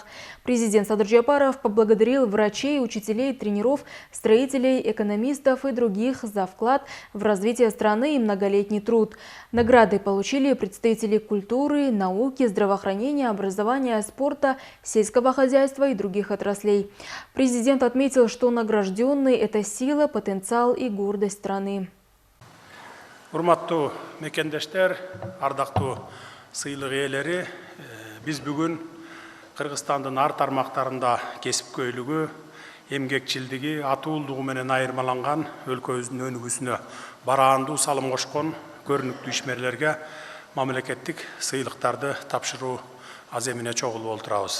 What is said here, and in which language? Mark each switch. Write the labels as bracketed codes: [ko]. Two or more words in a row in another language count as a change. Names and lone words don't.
[ru] Президент Садыр Жапаров поблагодарил врачей, учителей, тренеров, строителей, экономистов и других за вклад в развитие страны и многолетний труд. Награды получили представители культуры, науки, здравоохранения, образования, спорта, сельского хозяйства и других отраслей. Президент отметил, что награжденные – это сила, потенциал и гордость страны. [ky] Урматтуу мекендештер, ардактуу сыйлык ээлери, биз бүгүн Кыргызстандын ар тармактарында кесипкөйлүгү, эмгекчилдиги, атуулдугу менен айырмаланган өлкөбүздүн өнүгүүсүнө бараандуу салым кошкон көрүнүктүү ишмерлерге мамлекеттик сыйлыктарды тапшыруу аземине чогулуп отурабыз.